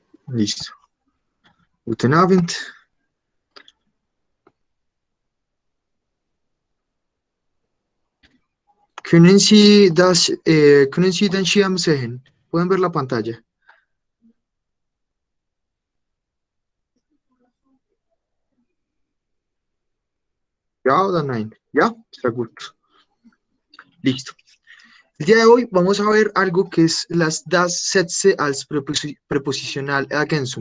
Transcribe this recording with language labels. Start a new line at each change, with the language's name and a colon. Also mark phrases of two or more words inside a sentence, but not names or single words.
Spanish: Listo.
German: Guten Abend. Können Sie den Schirm sehen?
Spanish: ¿Pueden ver la pantalla? ¿Ya o nein? ¿Ya? Está gut. Listo. El día de hoy vamos a ver algo que es las
German: das Sätze als Prepositional Ergänzung.